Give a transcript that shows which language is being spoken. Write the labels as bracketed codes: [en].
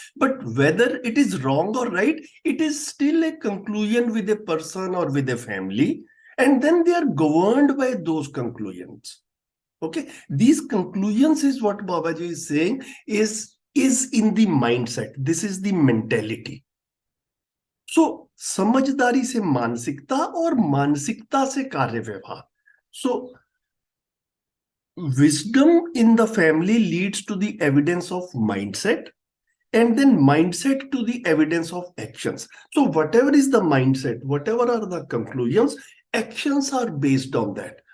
[en] But whether it is wrong or right, it is still a conclusion with a person or with a family, and then they are governed by those conclusions. Okay, these conclusions is what Babaji is saying is in the mindset. This is the mentality. [hi] So समझदारी से मानसिकता और मानसिकता से कार्य व्यवहार. [en] So wisdom in the family leads to the evidence of mindset, and then mindset to the evidence of actions. So whatever is the mindset, whatever are the conclusions, actions are based on that.